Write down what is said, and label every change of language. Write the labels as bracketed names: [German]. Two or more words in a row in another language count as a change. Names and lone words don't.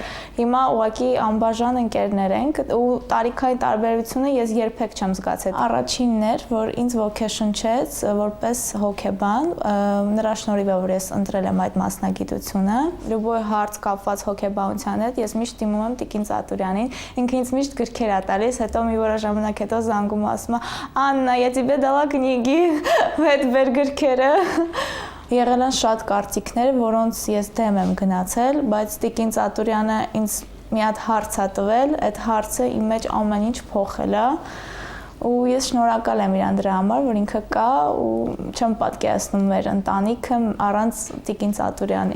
[Armenian] հիմա ուղղակի անբաժան ընկերներ ենք ու տարիքային տարբերությունը ես երբեք չեմ զգացել։ Առաջինն էր, որ ինձ ոգեշնչեց որպես հոգեբան, նրա շնորհիվ է, որ ես ընտրել եմ այդ մասնագիտությունը։ Լյուբոյ հարց կապված հոգեբանության հետ ես միշտ դիմում եմ Տիկին Ծատուրյանին, ինքը ինձ միշտ գրքեր է տալիս, հետո մի որոշ ժամանակ հետո զանգում ասում է. «Աննա, [Russian] я тебе дала книги, [Armenian] մեր գրքերը»։ Եղել են շատ կարծիքներ, որոնց ես դեմ եմ գնացել, բայց Տիկին Ծատուրյանը ինձ մի հատ հարց է տվել, այդ հարցը իմ մեջ ամեն ինչ փոխել է։ Ու ես շնորհակալ եմ իրան դրա համար, որ ինքը կա ու չեմ պատկերացնում մեր ընտանիքը առանց Տիկին Ծատուրյանի։